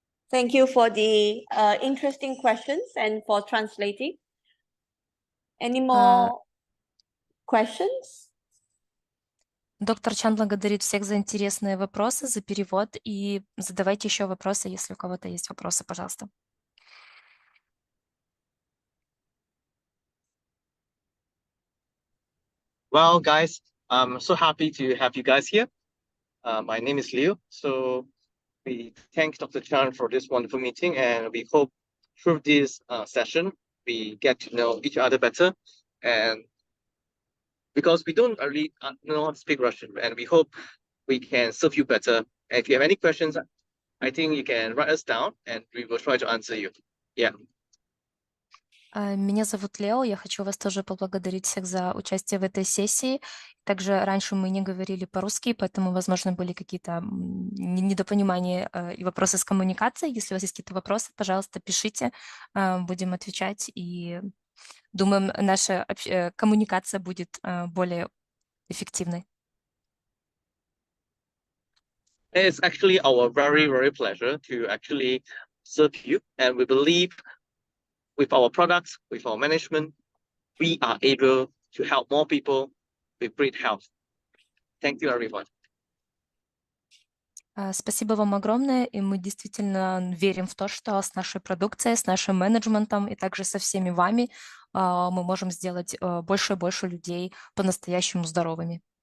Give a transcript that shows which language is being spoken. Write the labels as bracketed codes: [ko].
[en] Thank you for the interesting questions and for translating. Any more questions? Доктор Чан благодарит всех за интересные вопросы, за перевод, и задавайте еще вопросы, если у кого-то есть вопросы, пожалуйста. Well, guys, I'm so happy to have you guys here. My name is Leo. So we thank Dr. Chan for this wonderful meeting, and we hope through this session, we get to know each other better. And because we don't really know how to speak Russian, and we hope we can serve you better. And if you have any questions, I think you can write us down, and we will try to answer you. Yeah. [ru] Меня зовут Лео, я хочу вас тоже поблагодарить всех за участие в этой сессии. Также раньше мы не говорили по-русски, поэтому, возможно, были какие-то недопонимания и вопросы с коммуникацией. Если у вас есть какие-то вопросы, пожалуйста, пишите, будем отвечать. И думаем, наша коммуникация будет более эффективной. [en] It's actually our very, very pleasure to actually serve you. And we believe with our products, with our management, we are able to help more people with great health. Thank you, everyone. [ru] Спасибо вам огромное, и мы действительно верим в то, что с нашей продукцией, с нашим менеджментом и также со всеми вами мы можем сделать больше и больше людей по-настоящему здоровыми.